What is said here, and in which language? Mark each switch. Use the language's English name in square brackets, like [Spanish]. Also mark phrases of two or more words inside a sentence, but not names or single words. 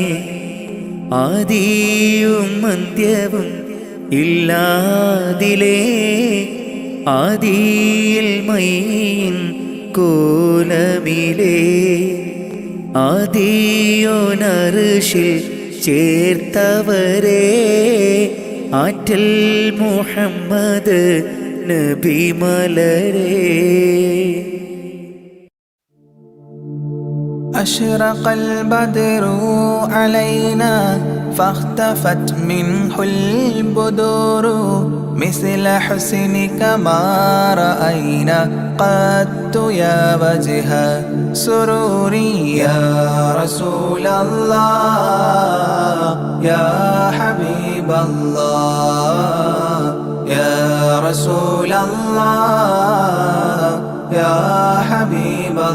[Malayalam] ആദിയും അന്ത്യവും ഇല്ലാതിലേ, ആദിയിൽ മൈൻ കോലമിലേ, ആദിയോനർഷിൽ ചേർത്തവരെ ആറ്റൽ മുഹമ്മദ് നബി മലരേ. [Arabic] أشرق البدر علينا فاختفت منه البدور مثل حسنك ما رأينا قدت يا وجه سروري يا رسول الله يا حبيب الله يا رسول الله يا حبيب